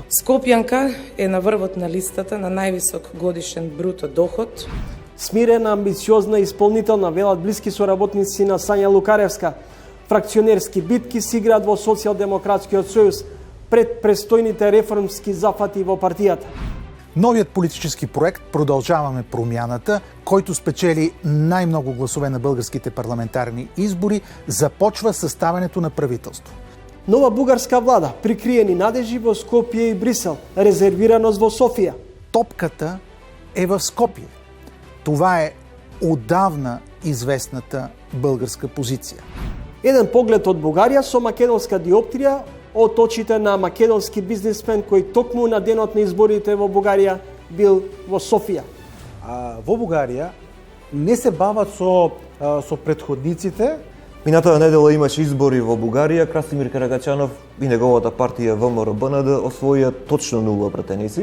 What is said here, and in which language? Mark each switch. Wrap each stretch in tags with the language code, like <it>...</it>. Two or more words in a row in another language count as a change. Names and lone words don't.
<mk>Скопјанка е на врвот на листата на највисок годишен бруто доход. Смирена, амбициозна и исполнителна, велат блиски соработници на Сања Лукаревска. Фракционерски битки се играат во Социјалдемократскиот сојуз пред престојните реформски зафати во партијата.</mk> <bg>Новият политически проект "Продължаваме промяната", който спечели най-много гласове на българските парламентарни избори, започва съставянето на правителство.</bg> <mk>Нова бугарска влада, прикриени надежи во Скопје и Брисел, резервираност во Софија.</mk> <bg>Топката е в Скопие. Това е отдавна известната българска позиция.</bg> <mk>Еден поглед од Бугарија со македонска диоптрија од очите на македонски бизнисмен кој токму на денот на изборите во Бугарија бил во Софија. Во Бугарија не се бават со предходниците. Минатата недела имаше избори во Бугарија, Красимир Карагачанов и неговата партија ВМРО-БНД освоија точно 0 пратеници.</mk>